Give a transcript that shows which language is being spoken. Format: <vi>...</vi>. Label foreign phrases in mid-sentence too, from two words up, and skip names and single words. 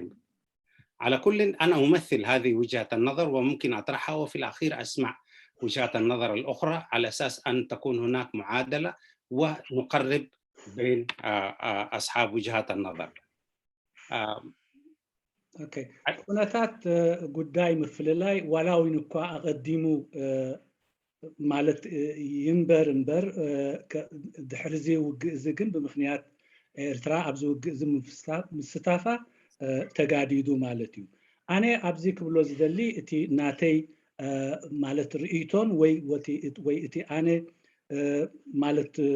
<ar>على كل أنا أمثل هذه وجهة النظر وممكن أطرحها، وفي الأخير أسمع وجهات النظر الأخرى على أساس أن تكون هناك معادلة ونقرب بين أصحاب وجهات النظر.</ar> <ti>اوكي ኩነታት ጉዳይ ምፍልላይ ዋላው እንኳ አቀዲሙ ማለት ይንበር ድሕርዚ ውግእ እዚ ግን ብምክንያት ኤርትራ ኣብዚ ውግእ እዚ ምስታፋ ተጋዲዱ ማለት እዩ። ኣነ ኣብዚ ክብሎ ዝደሊ እቲ ናተይ ማለት ርእይቶን ወይ እቲ ኣነ ማለት</ti>